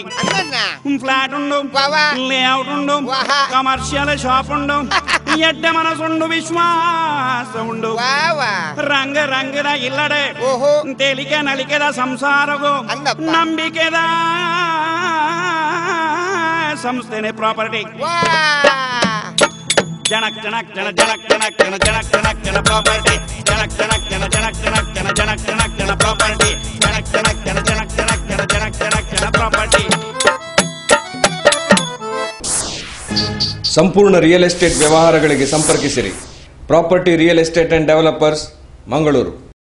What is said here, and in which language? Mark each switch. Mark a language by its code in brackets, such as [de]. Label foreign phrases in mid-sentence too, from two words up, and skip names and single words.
[tcy] ಫ್ಲಾಟ್ ಉಂಡು, ಲೇಔಟ್ ಉಂಡು, [en] commercial shop [tcy] ಉಂಡು, ಎಡ್ಡ ಮನಸ್ಸುಂಡು, ವಿಶ್ವಾಸ ಉಂಡು. ರಂಗ ರಂಗದ ಇಲ್ಲಡೆ ತೇಲಿಕೆ ನಲಿಕೆದ ಸಂಸಾರಗೂ ನಂಬಿಕೆದ ಸಂಸ್ಥೆನೆ ಪ್ರಾಪರ್ಟಿ. Janak property. [kn] ಸಂಪೂರ್ಣ [en] real estate [kn] ವ್ಯವಹಾರಗಳಿಗೆ ಸಂಪರ್ಕಿಸಿರಿ. [en] property real estate and developers, Mangaluru.